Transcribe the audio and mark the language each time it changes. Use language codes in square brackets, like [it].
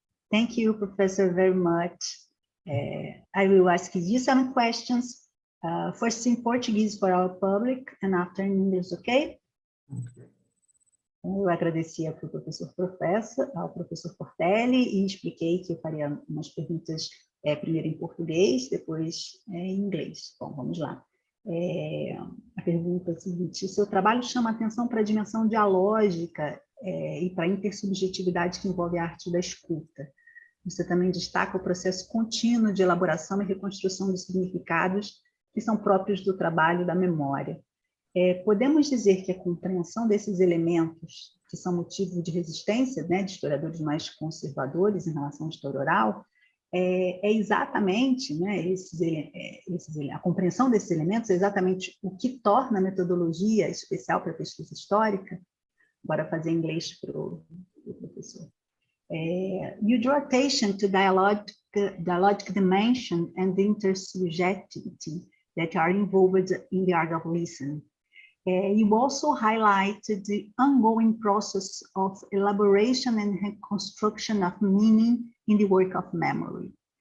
[en] Thank you, Professor, very much. I will ask you some questions, first in Portuguese for our public and after in English, okay? Okay. [pt] Eu agradecia para o ao professor Portelli e expliquei que eu faria umas perguntas primeiro em português, depois em inglês. Bom, vamos lá. A pergunta é a seguinte: o seu trabalho chama atenção para a dimensão dialógica e para a intersubjetividade que envolve a arte da escuta. Você também destaca o processo contínuo de elaboração e reconstrução dos significados que são próprios do trabalho da memória. Podemos dizer que a compreensão desses elementos, que são motivo de resistência, né, de historiadores mais conservadores em relação à história oral, é exatamente, né, a compreensão desses elementos é exatamente o que torna a metodologia especial para a pesquisa histórica. Bora fazer em inglês para o professor. [en] You draw attention to dialogic dimension and the intersubjectivity that are involved in the art of listening. You also highlight the ongoing process of elaboration and reconstruction of meaning in the work of memory.